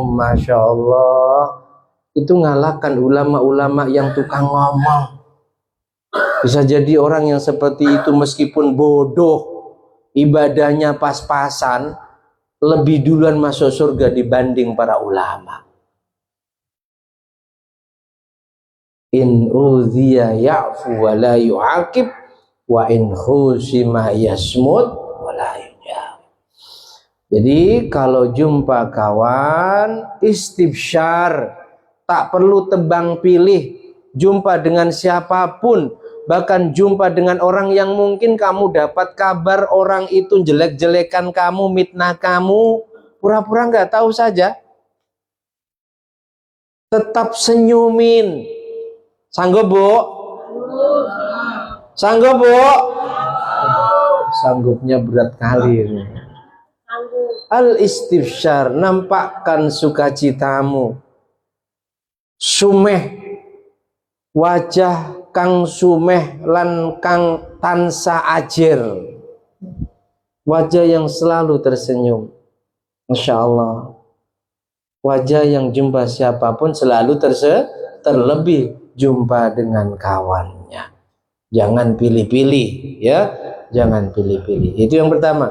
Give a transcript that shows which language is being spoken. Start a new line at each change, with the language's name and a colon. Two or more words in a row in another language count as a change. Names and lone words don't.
Arabic: ما شاء الله,
Indonesian: itu ngalahkan ulama-ulama yang tukang ngomong. Bisa jadi orang yang seperti itu meskipun bodoh, ibadahnya pas-pasan, lebih duluan masuk surga dibanding para ulama.
Arabic: إن أوذي يعفو ولا يعاقب وإن خوصم يصمت ولا يجاب.
Indonesian: Jadi kalau jumpa kawan, istibsyar, tak perlu tebang pilih, jumpa dengan siapapun, bahkan jumpa dengan orang yang mungkin kamu dapat kabar orang itu jelek-jelekan kamu, mitnah kamu, pura-pura nggak tahu saja, tetap senyumin. Sanggup bu? Sanggup bu? Sanggupnya berat kali ini. Al-istibsyar, nampakkan sukacitamu,
Javanese: sumeh wajah kang sumeh lan kang tansa ajir.
Indonesian: Wajah yang selalu tersenyum.
Arabic: ما شاء الله.
Indonesian: Wajah yang jumpa siapapun selalu terlebih jumpa dengan kawannya. Jangan pilih-pilih ya. Jangan pilih-pilih. Itu yang pertama.